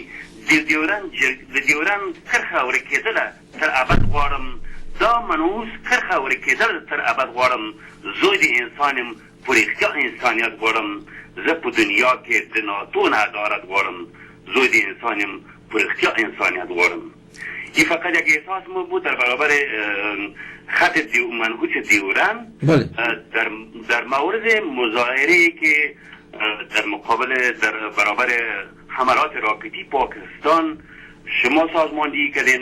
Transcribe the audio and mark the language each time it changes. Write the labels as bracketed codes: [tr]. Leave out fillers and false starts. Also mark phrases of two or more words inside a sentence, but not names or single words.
[ps] د ډیورنډ کرښه ورکېدله تر ابد غواړم، دا منحوس کرښه ورکېدل تر ابد غواړم، زوی د انسان یم، په رښتیا انسانیت غواړم. زه په دنیا کې د ناتو نه عدالت غواړم، زوی د انسان یم، په رښتیا انسانیت غواړم. [fa] این فقط یک احساس ما بود در برابر خط منحوس دیورند در مورد مظاهره که در مقابل در برابر حملات راکتی پاکستان شما سازماندهی کردین.